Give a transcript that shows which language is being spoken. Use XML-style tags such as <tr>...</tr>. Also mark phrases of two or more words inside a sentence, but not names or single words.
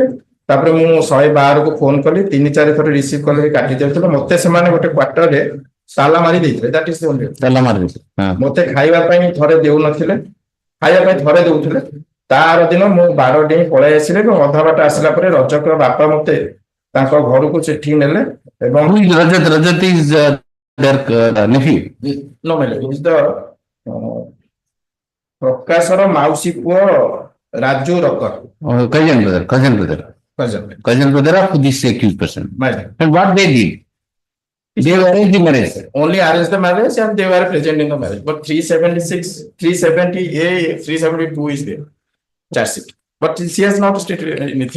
<or>ତାପରେ ମୁଁ 112 କୁ ଫୋନ କଲି। 3-4 ଥର ରିସିଭ କଲେ କାଟି ଦିଆଯାଇଥିଲା। ମତେ ସେମାନେ ଗୋଟେ କ୍ୱାର୍ଟରରେ ତାଲା ମାରି ଦେଇଥିଲେ।</or> <en>that is only</en> <or>ତାଲା ମାରି ଦେଇଥିଲେ। ମତେ ଖାଇବା ପାଇଁ ଥରେ ଦେଉନଥିଲେ, ଖାଇବା ପାଇଁ ଥରେ ଦଉଥିଲେ। ତା ଆର ଦିନ ମୁଁ 12 ଡେଇଁ ପଳେଇ ଆସିଲି ଏବଂ ଅଧା ବାଟ ଆସିଲା ପରେ ରଜକର ବାପା ମତେ ତାଙ୍କ ଘରକୁ ସେଠି ନେଲେ ଏବଂ</or> <en>Rajat is their nephew. No, is the</en> <or>ପ୍ରକାଶର ମାଉସୀ ପୁଅ ରାଜୁ ରକର।</or> <en>Cousin brother of this accused person. And what they did? They arranged the marriage. Only arranged the marriage and they were present in the marriage. But 376, 370A, 372 is there. Charge sheet. But she has not stated anything.</en>